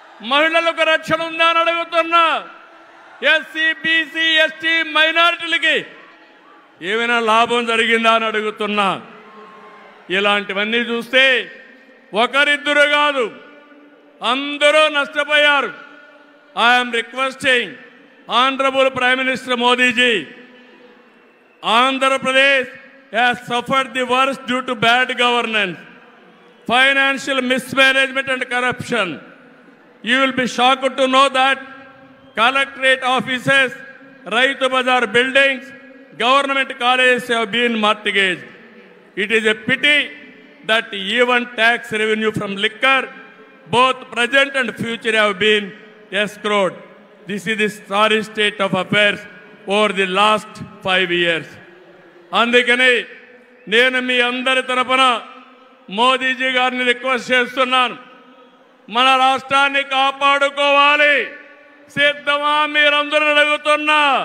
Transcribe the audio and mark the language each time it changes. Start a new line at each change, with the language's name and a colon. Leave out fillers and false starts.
Telugu: మహిళలకు రక్షణ ఉందా అని అడుగుతున్నా। ఎస్సీ, బీసీ, ఎస్టీ మైనారిటీలకి ఏమైనా లాభం జరిగిందా అని అడుగుతున్నా। ఇలాంటివన్నీ చూస్తే ఒకరిద్దరు కాదు, అందరూ నష్టపోయారు।
English: I'm requesting honourable prime minister Modiji, Andhra Pradesh has suffered the worst due to bad governance, financial mismanagement and corruption. You will be shocked to know that collectorate offices, Raitu Bazar buildings, government colleges have been mortgaged. It is a pity that even tax revenue from liquor, both present and future, have been escrowed. This is the sorry state of affairs over the last 5 years.
Telugu: అందుకని నేను మీ అందరి తరపున మోదీజీ గారిని request చేస్తున్నాను, మన రాష్ట్రాన్ని కాపాడుకోవాలి. సిద్ధమా మీరందరూ అడుగుతున్నా?